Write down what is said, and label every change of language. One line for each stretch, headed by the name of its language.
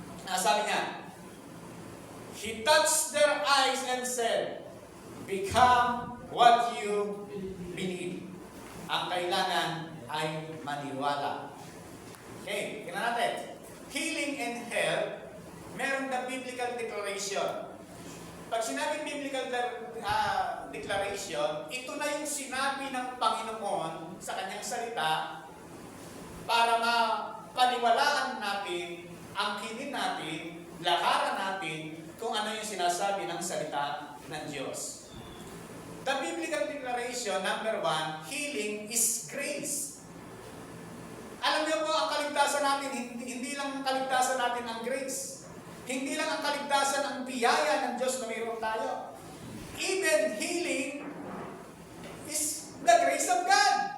Filipino: Sabi niya,
English: He touched their eyes and said, become what you believe.
Filipino: Ang kailangan ay maniwala. Okay, tingnan natin.
English: Healing and health,
Filipino: meron na
English: biblical declaration.
Filipino: Pag sinabing biblical declaration, ito na yung sinabi ng Panginoon sa kanyang salita para mapaniwalaan natin, angkinin natin, lakaran natin kung ano yung sinasabi ng salita ng Diyos.
English: The biblical declaration, number 1, healing is grace.
Filipino: Alam niyo po, ang kaligtasan natin, hindi lang kaligtasan natin ang grace. Hindi lang ang kaligtasan ang biyaya ng Diyos na mayroon tayo.
English: Even healing is the grace of God.